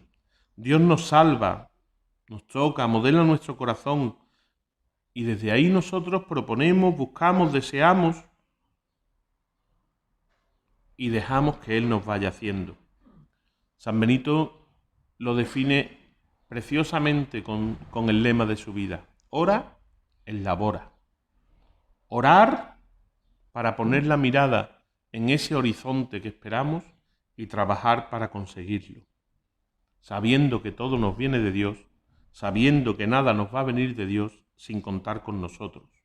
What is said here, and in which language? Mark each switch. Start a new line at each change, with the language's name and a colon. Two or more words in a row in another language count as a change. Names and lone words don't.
Spanish: Dios nos salva, nos toca, modela nuestro corazón y desde ahí nosotros proponemos, buscamos, deseamos y dejamos que Él nos vaya haciendo. San Benito lo define preciosamente con el lema de su vida:
Latin: ora et labora.
Spanish: Orar para poner la mirada en ese horizonte que esperamos y trabajar para conseguirlo, sabiendo que todo nos viene de Dios, sabiendo que nada nos va a venir de Dios sin contar con nosotros.